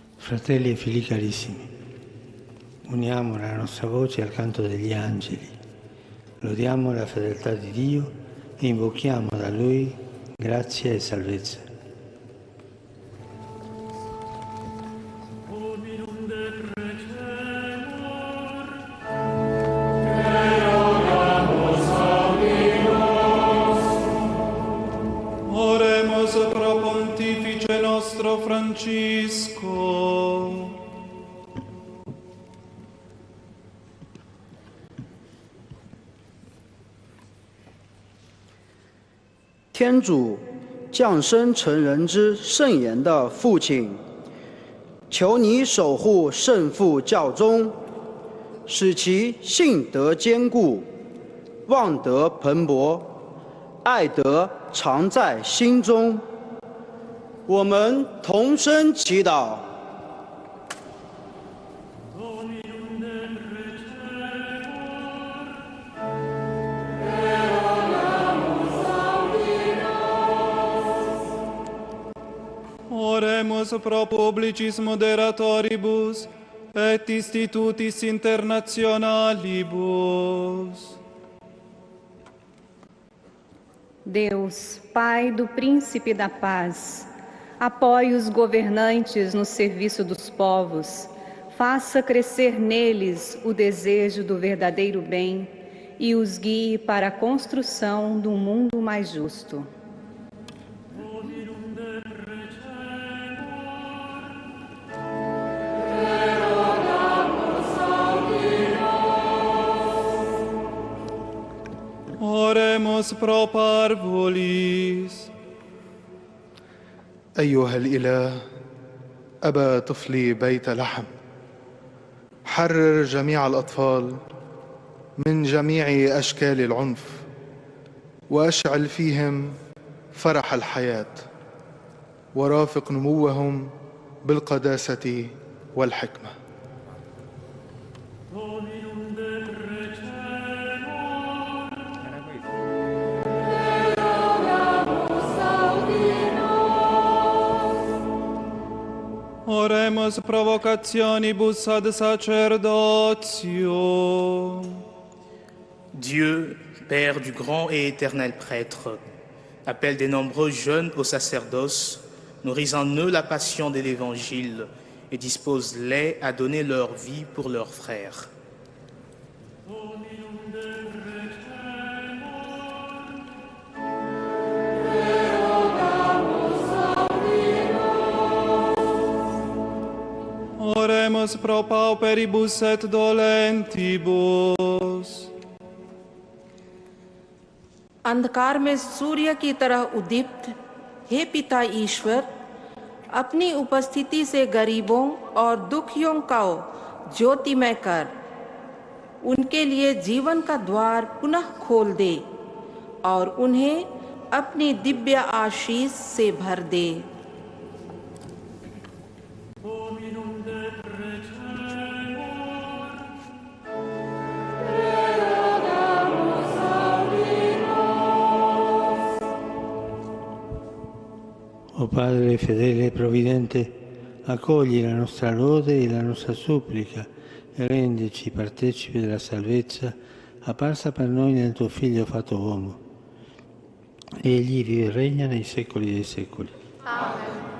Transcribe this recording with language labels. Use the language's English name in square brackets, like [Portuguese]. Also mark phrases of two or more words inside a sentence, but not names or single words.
[Italian] Fratelli e figli carissimi, uniamo la nostra voce al canto degli angeli, lodiamo la fedeltà di Dio e invochiamo da Lui grazia e salvezza. [Latin] Oremus pro Pontifice nostro Francisco. [Chinese] 天主降生成人之圣言的父亲，求你守护圣父教宗，使其信德坚固，望德蓬勃，爱德常在心中。我们同声祈祷。 [Latin] Oremus pro publicis moderatoribus et institutis internationalibus. Deus, [Portuguese] Pai do Príncipe da Paz, apoie os governantes no serviço dos povos, faça crescer neles o desejo do verdadeiro bem e os guie para a construção de um mundo mais justo. [Latin] Oremus pro parvulis. [Arabic] أيها الإله أبا طفلي بيت لحم، حرر جميع الأطفال من جميع أشكال العنف وأشعل فيهم فرح الحياة ورافق نموهم بالقداسة والحكمة. [Latin] Oremus provocationibus ad sacerdotio. [French] Dieu, Père du grand et éternel prêtre, appelle de nombreux jeunes au sacerdoce, nourrit en eux la passion de l'Évangile et dispose-les à donner leur vie pour leurs frères. [Latin] Oremus pro pauperibus et dolentibus. [Hindi] अंधकार में सूर्य की तरह उद्दीप्त हे पिता ईश्वर, अपनी उपस्थिति से गरीबों और दुखियों को ज्योतिमय कर, उनके लिए जीवन का द्वार पुनः खोल दे और उन्हें अपनी दिव्य आशीष से भर दे। [Italian] O Padre fedele e provvidente, accogli la nostra lode e la nostra supplica e rendici partecipi della salvezza apparsa per noi nel tuo Figlio fatto uomo. Egli vive e regna nei secoli dei secoli. Amen.